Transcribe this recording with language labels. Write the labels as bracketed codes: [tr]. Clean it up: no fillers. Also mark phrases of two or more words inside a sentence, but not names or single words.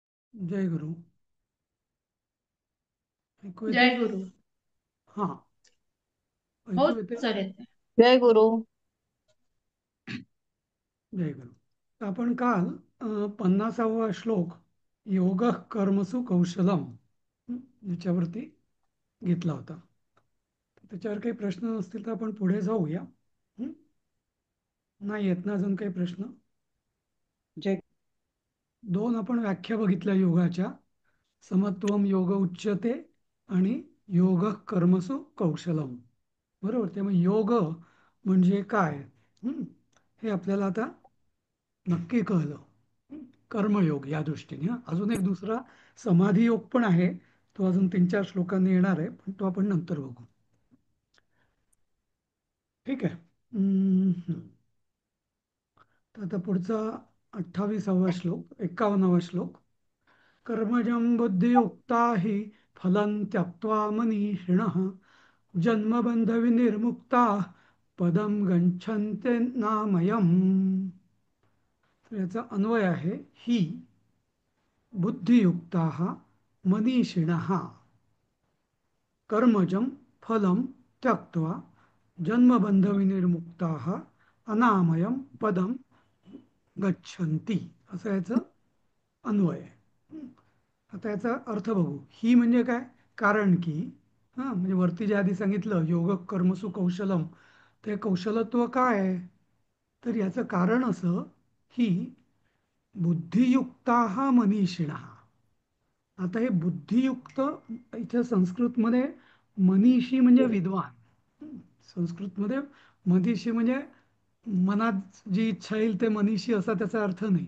[mr] जय गुरु. ऐकू येते? जय गुरु. हा, हो ऐकू येते. सर, येते. जय गुरु. जय गुरु. तर आपण काल 50वा श्लोक [sa] योग कर्मसु कौशलम [mr] याच्यावरती घेतला होता. तर त्याच्यावर काही प्रश्न नसतील तर आपण पुढे जाऊया. हं? नाही येत ना अजून काही प्रश्न? जय. दोन आपण व्याख्या बघितल्या योगाच्या. [sa] समत्वम योग उच्यते आणि योग कर्मसु कौशलम. [mr] बरोबर. त्यामुळे योग म्हणजे काय? हं? हे आपल्याला आता नक्की कळलं. कर्मयोग या दृष्टीने. अजून एक दुसरा समाधी योग पण आहे. तो अजून 3-4 श्लोकांनी येणार आहे, पण तो आपण नंतर बघू. ठीक आहे. तर आता पुढचा 28वा श्लोक, 51वा श्लोक. [sa] कर्मजं बुद्धियुक्ता हि फलं त्यक्त्वा मनीषिणः जन्मबंधविनिर्मुक्ताः पदं गच्छन्ति नामयम्. [mr] तर याचा अन्वय आहे [sa] ही बुद्धियुक्ताः मनीषिणः कर्मजं फलं त्यक्त्वा जन्मबंधविनिर्मुक्ताः अनामयं पदं गच्छन्ति. [mr] असं याचं अन्वय आहे. आता याचा अर्थ बघू. ही म्हणजे काय? कारण की. हां, म्हणजे वरती जे आधी सांगितलं [sa] योग कर्मसु कौशलम, [mr] ते कौशलत्व काय आहे? तर याचं कारण असं की [sa] बुद्धियुक्ता मनीषिणः. [mr] आता हे बुद्धियुक्त इथे संस्कृतमध्ये मनीषी म्हणजे विद्वान. संस्कृतमध्ये मनीषी म्हणजे मनात जी इच्छा येईल ते मनीषी असा त्याचा अर्थ नाही.